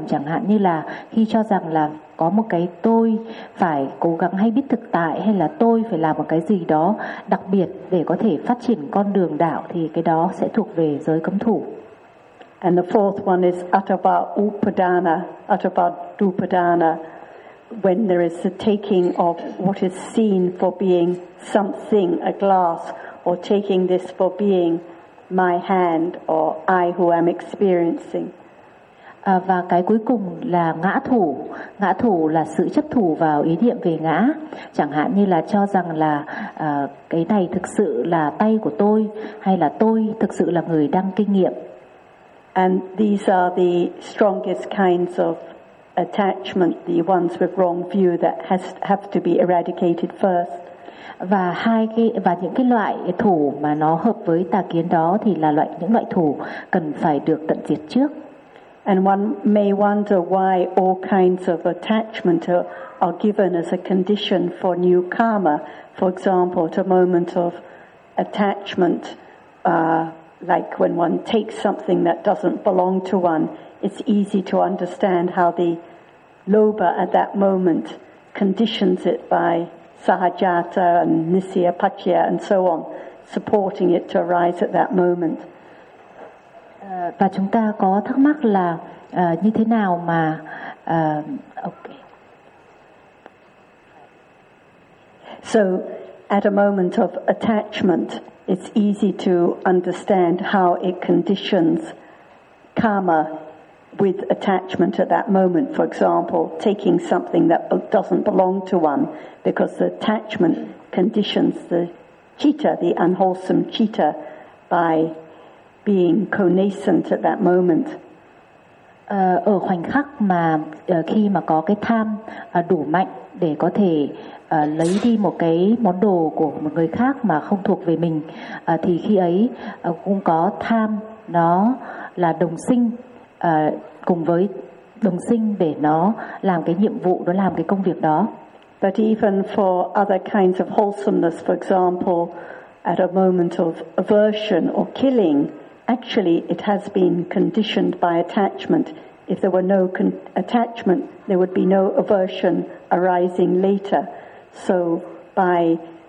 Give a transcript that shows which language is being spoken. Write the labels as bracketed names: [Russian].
[Vietnamese] Chẳng hạn như là khi cho rằng là có một cái tôi phải cố gắng hay biết thực tại, hay là tôi phải làm một cái gì đó đặc biệt để có thể phát triển con đường đạo, thì cái đó sẽ thuộc về giới cấm thủ. [English] And the fourth one is atava upadana, atava dupadana, when there is the taking of what is seen for being something, a glass, or taking this for being my hand or I who am experiencing. [Vietnamese] Và cái cuối cùng là ngã thủ. Ngã thủ là sự chấp thủ vào ý niệm về ngã, chẳng hạn như là cho rằng là cái này thực sự là tay của tôi, hay là tôi thực sự là người đang kinh nghiệm. [English] And these are the strongest kinds of attachment, the ones with wrong view that have to be eradicated first. [Vietnamese] Và hai cái và những cái loại thủ mà nó hợp với tà kiến đó thì là loại những loại thủ cần phải được tận diệt trước. [English] And one may wonder why all kinds of attachment are given as a condition for new karma. For example, at a moment of attachment, like when one takes something that doesn't belong to one, it's easy to understand how the lobha at that moment conditions it by sahajata and nisya pachya and so on, supporting it to arise at that moment. [Vietnamese] Và chúng ta có thắc mắc là như thế nào mà okay. [English] So at a moment of attachment, it's easy to understand how it conditions karma with attachment at that moment. For example, taking something that doesn't belong to one, because the attachment conditions the citta, the unwholesome citta, by being connascent at that moment. [Vietnamese] Ở khoảnh khắc mà khi mà có cái tham đủ mạnh để có thể lấy đi một cái món đồ của một người khác mà không thuộc về mình, thì khi ấy cũng có tham, nó là đồng sinh cùng với đồng sinh để nó làm cái nhiệm vụ, nó làm cái công việc đó. [English] But even for other kinds of wholesomeness, for example, at a moment of aversion or killing, actually it has been conditioned by attachment. If there were no attachment, there would be no aversion arising later. So by